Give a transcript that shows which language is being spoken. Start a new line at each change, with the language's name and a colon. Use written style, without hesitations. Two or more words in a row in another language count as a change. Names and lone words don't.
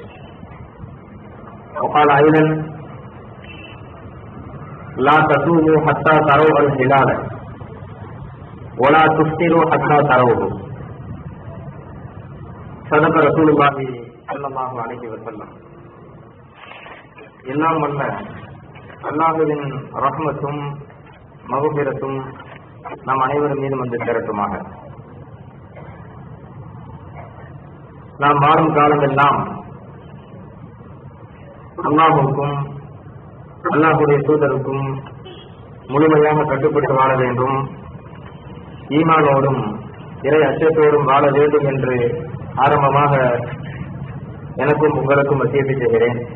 Arabic: وقال أيضا لا تصوموا حتى تروا الهلال ولا تفطروا حتى تروه. صدق رسول الله صلى الله عليه وسلم.
Tamil: எல்லாம் வல்ல அல்லாஹ்வின் ரஹ்மத்தும் மகுபிரத்தும் நம் அனைவரும் மீதும் வந்து சேரட்டுமாக. நாம் வாழும் காலமெல்லாம் அல்லாஹுக்கும் அல்லாஹுடைய தூதருக்கும் முழுமையாக கட்டுப்பட்டு வாழ வேண்டும், ஈமானோடும் இறை அச்சத்தோடும் வாழ வேண்டும் என்று ஆரம்பமாக எனக்கும் உங்களுக்கும் வசியத்தை செய்கிறேன்.